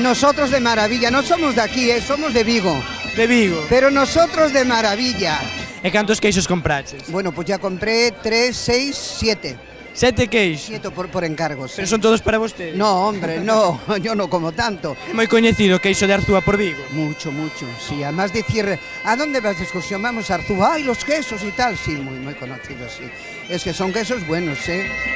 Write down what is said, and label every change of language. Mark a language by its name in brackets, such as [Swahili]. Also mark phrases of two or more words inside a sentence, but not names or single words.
[Spanish] Nosotros de maravilla, no somos de aquí, somos de Vigo. De Vigo. Pero nosotros de maravilla. [Galician] E cantos queixos compraches? [Spanish] Bueno, pues ya compré 3, 6, 7. 7 queixos? 7 por encargos. [Galician] Pero son todos para vostede? [Spanish] No, hombre, no, yo no como tanto. [Galician] É moi coñecido o queixo de Arzúa por Vigo? [Spanish] Mucho, mucho, sí. Además de cierre, ¿a dónde vas de excursión? Vamos a Arzúa, ¡ay, los quesos y tal! Sí, muy, muy conocidos, sí. Es que son quesos buenos, ¿eh?